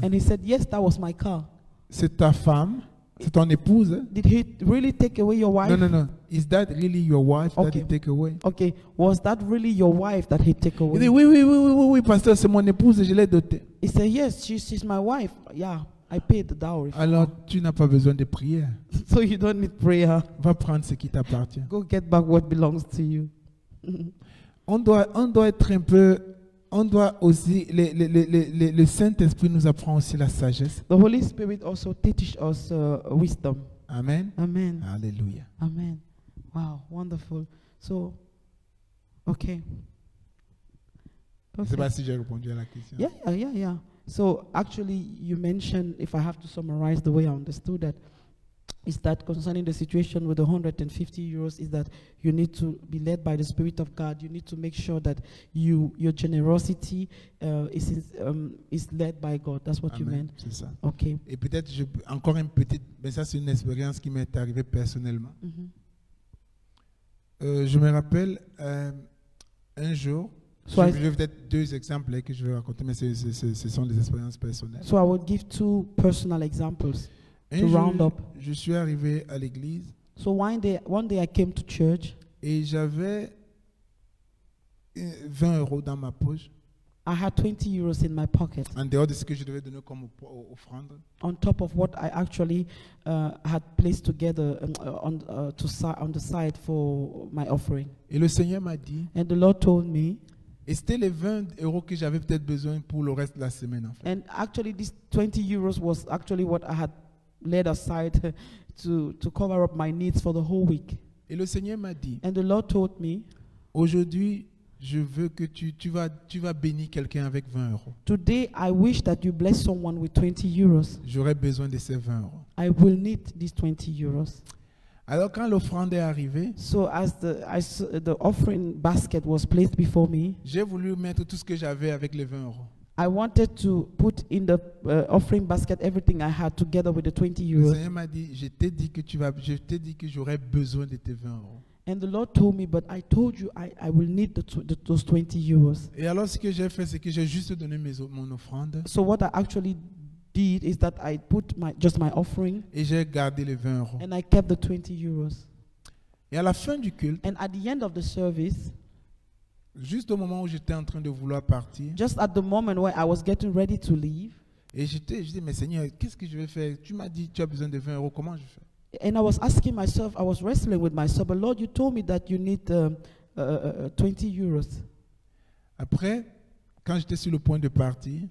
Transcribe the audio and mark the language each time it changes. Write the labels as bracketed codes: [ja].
[en] And he said, yes, that was my car. [fr] C'est ta femme? C'est ton épouse? [en] Did he really take away your wife? [fr] Non. [en] Is that really your wife that Okay. he take away? Okay, was that really your wife that he took [fr] Il dit, [en] away? [fr] oui, pasteur, c'est mon épouse, je l'ai dotée. [en] He said, yes, she's my wife. Yeah, I paid the dowry. [fr] Alors, tu n'as pas besoin de prière. [en] So you don't need prayer. Va prendre ce qui t'appartient. Go get back what belongs to you. [fr] On doit être un peu on doit aussi, le Saint-Esprit nous apprend aussi la sagesse. [en] The Holy Spirit also teaches us wisdom. Amen. Amen. Alléluia. Amen. Wow, wonderful. So, okay. [fr] Je ne sais pas si j'ai répondu à la question. [en] Yeah. So actually, you mentioned, if I have to summarize the way I understood that, is that concerning the situation with the 150 euros, is that you need to be led by the Spirit of God. You need to make sure that your generosity is led by God. That's what you Amen. meant. [fr] C'est ça. [en] Okay. [fr] Et peut-être, encore une petite, mais ça c'est une expérience qui m'est arrivée personnellement. Je me rappelle un jour, [en] So [fr] je vais peut-être 2 exemples que je vais raconter, mais ce sont des expériences personnelles. [en] So I will give 2 personal examples [fr] Un [en] to [fr] jour, [en] round up. [fr] je suis arrivé à l'église [en] So one day I came to church. [fr] et j'avais 20 euros dans ma poche, [en] I had 20 euros in my pocket, [fr] en dehors de ce que je devais donner comme offrande. [en] on top of what I actually had placed together on the side for my offering. [fr] Et le Seigneur m'a dit, [en] And the Lord told me, [fr] et c'était les 20 euros que j'avais peut-être besoin pour le reste de la semaine en fait. [en] and actually this 20 euros was actually what I had laid aside to cover up my needs for the whole week. [fr] Et le Seigneur m'a dit, [en] And the Lord told me, [fr] aujourd'hui, je veux que tu vas bénir quelqu'un avec 20 euros. [en] today I wish that you bless someone with 20 euros. [fr] J'aurais besoin de ces 20 euros. [en] I will need these 20 euros. [fr] Alors quand l'offrande est arrivée, [en] So as the offering basket was placed before me, [fr] j'ai voulu mettre tout ce que j'avais avec les 20 euros. [en] I wanted to put in the offering basket everything I had together with the 20 [fr] Le [en] euros. [fr] Seigneur m'a dit, je t'ai dit que j'aurais besoin de tes 20 euros. [en] And the Lord told me, but I told you I will need those 20 euros. [fr] Et alors ce que j'ai fait, c'est que j'ai juste donné mon offrande [en] So what I actually did is that I put just my offering [fr] et j'ai gardé les 20 euros. [en] and I kept the 20 euros. [fr] Et à la fin du culte, [en] And at the end of the service, [fr] juste au moment où j'étais en train de vouloir partir, [en] just at the moment where I was getting ready to leave, [fr] et je dis, mais Seigneur, qu'est-ce que je vais faire? Tu m'as dit, tu as besoin de 20 euros, comment je fais? [en] and I was asking myself, I was wrestling with myself, but Lord, you told me that you need 20 euros. [fr] Après, quand j'étais sur le point de partir,